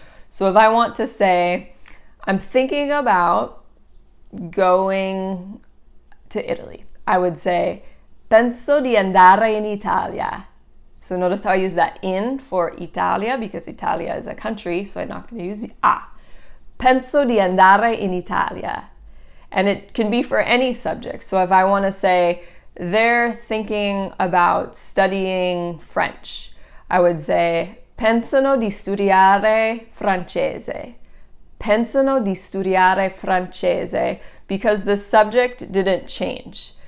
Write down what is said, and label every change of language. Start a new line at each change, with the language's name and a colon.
English: So if I want to say, I'm thinking about going to Italy, I would say,
Italian: penso di andare in Italia.
English: So notice how I use that in for Italia because Italia is a country, so I'm not going to use the a.
Italian: Penso di andare in Italia.
English: And it can be for any subject. So if I want to say they're thinking about studying French, I would say
Italian: pensano di studiare francese. Pensano di studiare francese
English: because the subject didn't change.